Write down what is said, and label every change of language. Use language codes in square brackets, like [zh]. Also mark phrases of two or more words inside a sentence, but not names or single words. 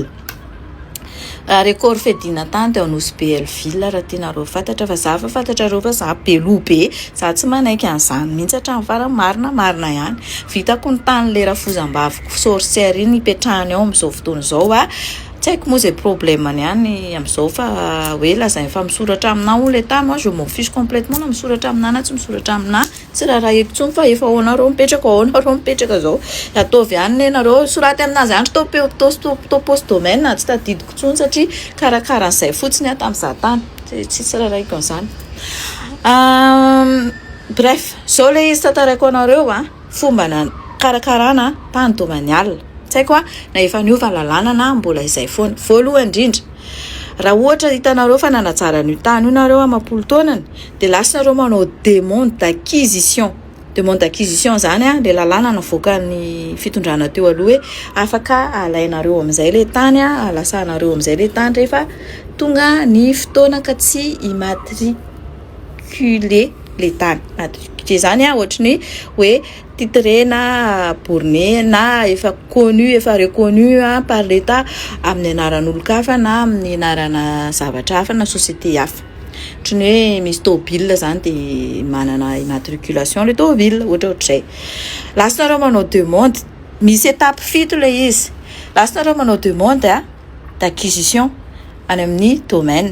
[mg] Record fedina tany teo Anosy Belleville raha tianareo fantatra, fa za fa fantatrareo fa za beloha be, za tsy manaiky an'izany mihitsy hatramin'ny farany marina ihany. Vitako ny tany le rafozam-baviko sorcière iny ipetrahany ao amin'izao fotoana izao tsy haiko moa zay problème-ny ihany amin'izao fa hoe lazainy fa misoratra aminah ho le tany. [fr] Moi je m'en fiche complètement [mg] na misoratra aminah na tsy misoratra aminah, tsy raha eky tsony fa efa ao mipetraka zao. Ataovy ihany nenareo soraty aminazy andro topos domaine tsy tadidiko tsony satria karakaran'izay fotsiny tamin'izaho tany, tsy raha eky an'izany. Bref, zao le izy tantaraiko anareo fomba karakarana tany domanial. Tsy haiko na efa niova lalàna na mbola izay foana. Voalohany indrindra, raha ohatra hitanareo fa nanajara n'io tany io nareo amam-polo taonany dia lasanareo manao [fr] demande d'acquisition. Demande d'acquisition [mg] zany le lalàna navoaka ny fitondrana teo aloha hoe afaka alainareo amin'izay le tany, alasanareo amin'izay le tany rehefa tonga ny fotoana ka tsy immatriculé le tany. Matriculé zany ohatrany hoe titré na borné na efa connu, efa [fr] reconnu par l'État [mg] amin'ny anaran'olon-kafa na amin'ny anarana zavatra hafa na société hafa. Ohatrany hoe misy tôbila zany dia manana immatriculation le tôbila, ohatr'izay. Lasanareo manao demande, misy étape fito le izy. Lasanareo manao [fr] demande d'acquisition [mg] any amin'ny domaine.